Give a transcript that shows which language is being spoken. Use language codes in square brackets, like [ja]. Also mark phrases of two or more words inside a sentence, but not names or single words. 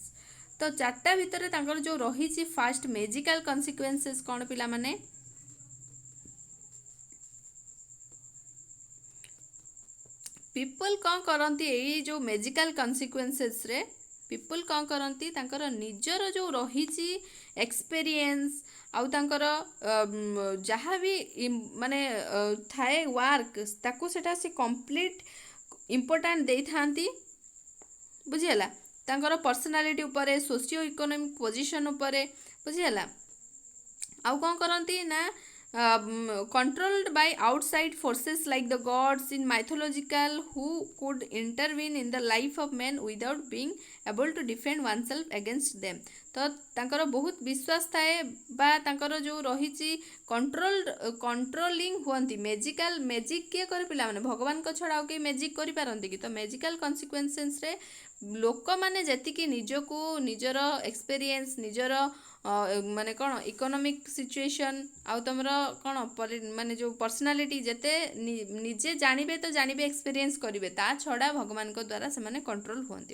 [or] ତ 4ଟା ଭିତରେ ତାଙ୍କର ଯେଉଁ ରହିଛି, [en] first magical consequences [or] କ'ଣ ପିଲାମାନେ, ପିପଲ୍ କ'ଣ କରନ୍ତି, ଏଇ ଯେଉଁ [en] magical consequences [or] ପିପଲ୍ କ'ଣ କରନ୍ତି, ତାଙ୍କର ନିଜର ଯେଉଁ ରହିଛି ଏକ୍ସପେରିଏନ୍ସ ଆଉ ତାଙ୍କର ଯାହା ବି ମାନେ ଥାଏ ୱାର୍କ, ତାକୁ ସେଟା ସେ [en] complete important [or] ଦେଇଥାନ୍ତି। ବୁଝିହେଲା? ତାଙ୍କର ପର୍ସନାଲିଟି ଉପରେ, [en] socio economic position [or] ଉପରେ, ବୁଝିହେଲା? ଆଉ କ'ଣ କରନ୍ତି ନା [en] controlled by outside forces like the gods in mythological who could intervene in the life of men without being able to defend oneself against them। [or] ତ ତାଙ୍କର ବହୁତ ବିଶ୍ୱାସ ଥାଏ ବା ତାଙ୍କର ଯେଉଁ ରହିଛି କଣ୍ଟ୍ରୋଲିଂ ହୁଅନ୍ତି। ମେଜିକ୍ କିଏ କରେ ପିଲାମାନେ, ଭଗବାନଙ୍କ ଛଡ଼ା ଆଉ କେହି ମେଜିକ୍ କରିପାରନ୍ତି କି? ତ [en] magical consequences [or] ଲୋକମାନେ ଯେତିକି ନିଜକୁ ନିଜର ଏକ୍ସପେରିଏନ୍ସ, ନିଜର ମାନେ କ'ଣ [en] economic situation [or] ଆଉ ତମର କ'ଣ ମାନେ ଯେଉଁ ପର୍ସନାଲିଟି ଯେତେ ନିଜେ ଜାଣିବେ ତ ଜାଣିବେ, ଏକ୍ସପେରିଏନ୍ସ କରିବେ, ତା ଛଡ଼ା ଭଗବାନଙ୍କ ଦ୍ୱାରା ସେମାନେ କଣ୍ଟ୍ରୋଲ ହୁଅନ୍ତି।